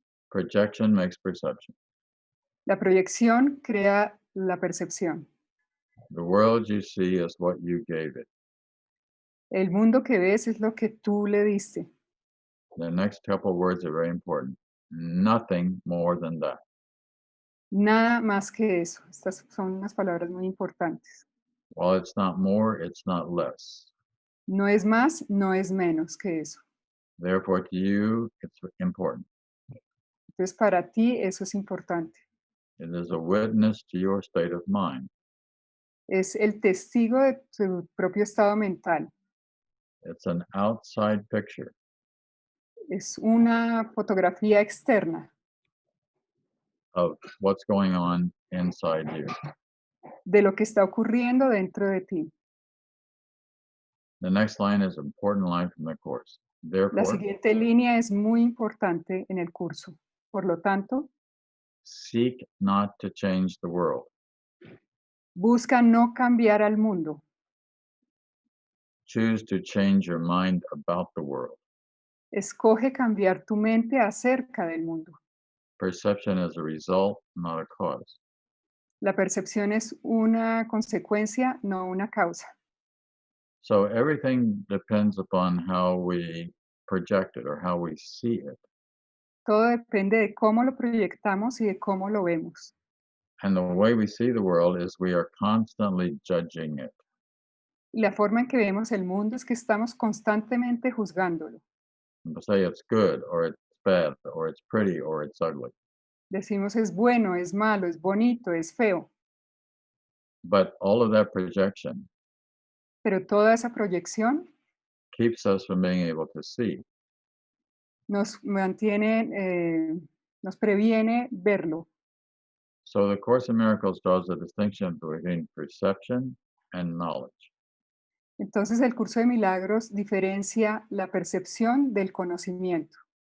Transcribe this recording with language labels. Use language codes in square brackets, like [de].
[en] Projection makes perception. [es] La proyección crea la percepción. [en] The world you see is what you gave it. [es] El mundo que ves es lo que tú le diste. [en] The next couple words are very important. Nothing more than that. [es] Nada más que eso. Estas son unas palabras muy importantes. [en] While it's not more, it's not less. [es] No es más, no es menos que eso. [en] Therefore, to you, it's important. [es] Entonces, para ti eso es importante. [en] It is a witness to your state of mind. [es] Es el testigo de tu propio estado mental. [en] It's an outside picture [es] Es una fotografía externa [en] of what's going on inside you. [es] de lo que está ocurriendo dentro de ti. [en] The next line is an important line from the course. [es] La [en] Therefore, [es] siguiente línea es muy importante en el curso. Por lo tanto, [en] seek not to change the world. [es] busca no cambiar al mundo. [en] Choose to change your mind about the world. [es] Escoge cambiar tu mente acerca del mundo. [en] Perception is a result, not a cause. [es] La percepción es una consecuencia, no una causa. [en] So everything depends upon how we project it or how we see it. [es] Todo depende de cómo lo proyectamos y de cómo lo vemos. [en] And the way we see the world is we are constantly judging it. [es] Y la forma en que vemos el mundo es que estamos constantemente juzgándolo. [en] And to say it's good or it's bad or it's pretty or it's ugly. [es] Decimos es bueno, es malo, es bonito, es feo, [en] But all of that projection [es] pero toda esa proyección [en] keeps us from being able to see. [es] nos mantiene, nos previene verlo. [en] So the Course in Miracles draws a distinction between perception and knowledge. [es] Entonces el curso de milagros diferencia la percepción del conocimiento.